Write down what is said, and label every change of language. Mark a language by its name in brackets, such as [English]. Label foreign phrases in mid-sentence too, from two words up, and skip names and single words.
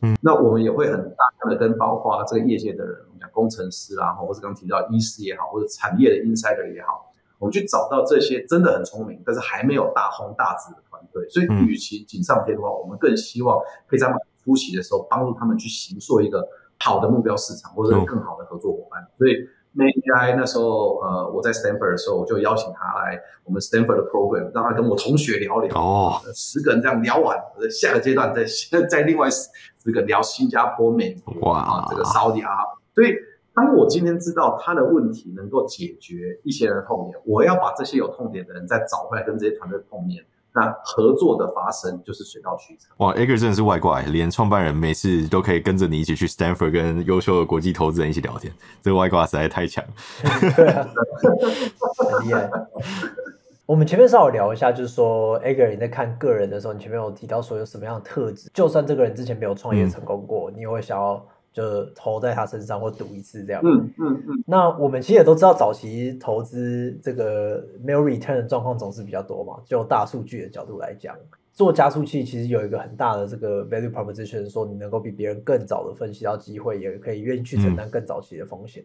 [Chinese] 那我們也會很大量的跟包括這個業界的人，我們講工程師啦，或者剛提到醫師也好，或者產業的 insider 也好，我們去找到這些真的很聰明，但是還沒有大紅大紫的團隊。所以與其錦上添花，我們更希望可以在初期的時候幫助他們去形塑一個好的目標市場，或者更好的合作夥伴。所以 Med AI 那時候我在 Stanford 的時候，我就邀請他來我們 Stanford 的 program，讓他跟我同學聊聊。10個人這樣聊完，下個階段再另外10個聊新加坡、美國這個沙特阿拉伯。所以當我今天知道他的問題能夠解決一些人的痛點，我要把這些有痛點的人再找回來跟這些團隊碰面。那合作的發生就是水到渠成。哇，Edgar 真的是外掛，連創辦人每次都可以跟着你一起去 Stanford 跟優秀的國際投資人一起聊天，這個外掛實在太強了。對啊，很厲害。我們前面稍微聊一下，就是說 Edgar 你在看個人的時候，你前面有提到說有什麼樣的特質，就算這個人之前沒有創業成功過，你也會想要就投在他身上或賭一次這樣。那我們其實也都知道，早期投資這個沒有 return 的狀況總是比較多嘛。就大數據的角度來講，做加速器其實有一個很大的這個 [English] value proposition， [Chinese] 說你能夠比別人更早的分析到機會，也可以願意去承擔更早期的風險。